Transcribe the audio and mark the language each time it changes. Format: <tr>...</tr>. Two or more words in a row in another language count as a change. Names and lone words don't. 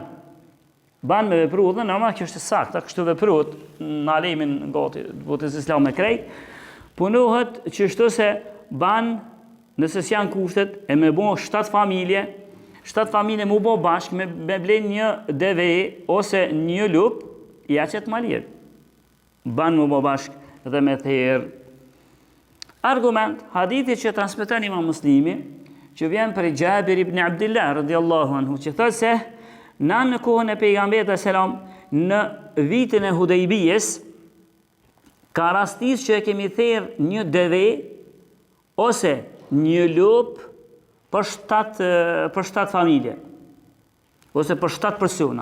<sq>Ban me vepru, dhe normal kjo është sakta, kështu vepruhet në alemin gati, botës islam me krejt, punohet që shtu se ban, nëse s'janë kushtet, e me bo 7 familje mu bo bashk, me blen një deve, ose një lup, ja qëtë ma lirë. Ban mu bo bashk dhe me therr. Argument, hadithi që transmeton Imam Muslimi, që vjen për Jabir ibn Abdullah</sq> <ar>رضي الله عنه,</ar> <sq>që thotë se në kohën e pejgamberit selam, në vitin e Hudejbijes, ka rastis që e kemi therr një deve ose një lup për 7 familje, ose për 7 persona.</sq>